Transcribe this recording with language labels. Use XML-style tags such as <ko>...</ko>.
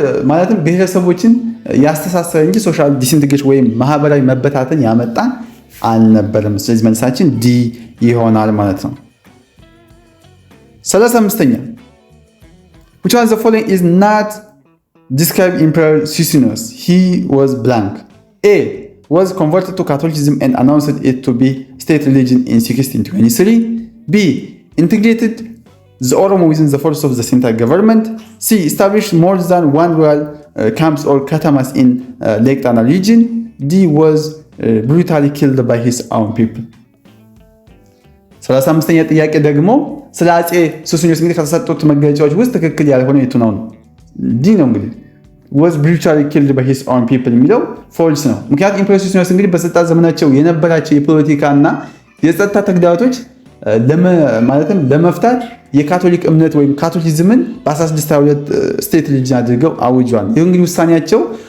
<am>ማለትም ብሔረሰቦችን ያስተሳሰረ እንጂ ሶሻል ዲስኢንቴግሬሽን ወይም ማህበራዊ መበታተን ያመጣ አልነበረም። ስለዚህ መልሳችን ዲ ይሆናል ማለት ነው። 35ኛ</am> <en>which one of the following is not described Emperor Sisinus? He was blank. A was converted to Catholicism and announced it to be state religion in 1623. B integrated the Oromo within the force of the central government. C established more than one royal camps or katamas in Lake Tana region. D was brutally killed by his own people.</en> <am>35ኛ ጥያቄ ደግሞ ስለ አፄ ሱስንዮስ እንግዲህ ከተሰጡት መገለጫዎች ውስጥ ትክክል ያልሆነ የቱ ነው? ዲ ነው። እንግዲህ</am> <en>was brutally killed by his own people</en> <am>የሚለው ፎልስ ነው። ምክንያቱም ኢምፐረር ሱስንዮስ እንግዲህ በስልጣን ዘመናቸው የነበራቸው የፖለቲካ እና የጸጥታ ተግዳሮቶች ማለትም ለመፍታት የካቶሊክ እምነት ወይም ካቶሊዝምን በ1622 ስቴት ሪሊጅን አድርገው አውጇል። ይህ እንግዲህ ውሳኔያቸው</am>